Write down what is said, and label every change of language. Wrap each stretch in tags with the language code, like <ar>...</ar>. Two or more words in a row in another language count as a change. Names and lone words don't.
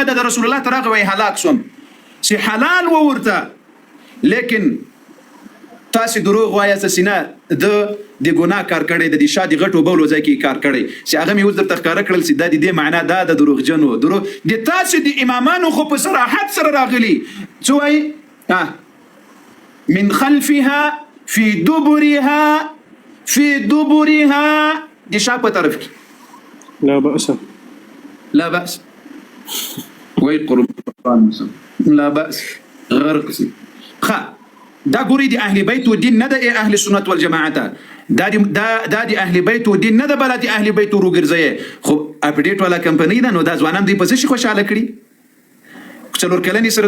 <ps>بده د رسول الله تر هغه وی هلاک سوم چې حلال و ورته لیکن تاسې دروغ وایاست چې نه د ګناه کار کړی د شا د غټو بولو ځای کې کار کړی چې هغه مې اوس درته ښکاره کړل چې دا د دې معنا دا د دروغجنو د تاسې د امامانو خو په صراحت سره راغلي څه وایي</ps> <ar>من خلفها في دبرها</ar> <ps>د شا په طرف کې</ps> <ar>لا بأس لا بأس</ar> <ps>وای قربان</ps> <ar>لا بأس</ar> <ps>غرق سي دا ګوري د اهل بیت و دین نه د اهل سنت والجماعت دا د اهل بیت و دین نه د بل د اهل بیت وګرځي خو اپډیټ والا کمپنی ده نو دا ځوانان دوی په څه خوشاله کړي څلور کلنې سره</ps>